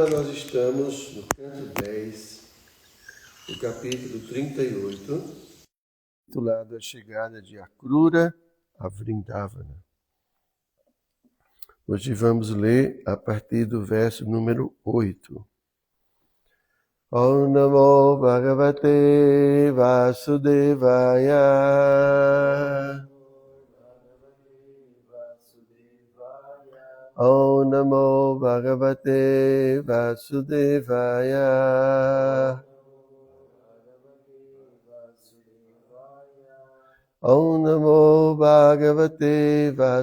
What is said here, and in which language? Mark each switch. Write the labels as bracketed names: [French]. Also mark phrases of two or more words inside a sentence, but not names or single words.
[Portuguese] nós estamos no canto 10, no capítulo 38, titulado A Chegada de Akrura a Vrindavana. Hoje vamos ler a partir do verso número 8. [Sanskrit] Om Namo Bhagavate Vasudevaya Om Namo Bhagavate Vasudevaya Om Namo Bhagavate